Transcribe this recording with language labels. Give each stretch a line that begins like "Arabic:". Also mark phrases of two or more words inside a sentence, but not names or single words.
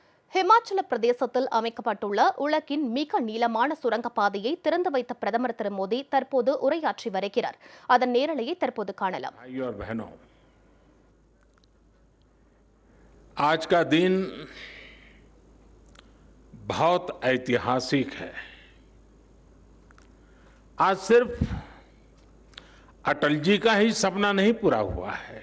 Tamil: ஹிமாச்சல பிரதேசத்தில் அமைக்கப்பட்டுள்ள உலகின் மிக நீளமான சுரங்கப்பாதையை திறந்து வைத்த பிரதமர் திரு மோடி தற்போது உரையாற்றி வருகிறார். அதன் நேரலையை தற்போது காணலாம்.
Hindi: आज का दिन बहुत ऐतिहासिक है। आज सिर्फ अटल जी का ही सपना नहीं पूरा हुआ है।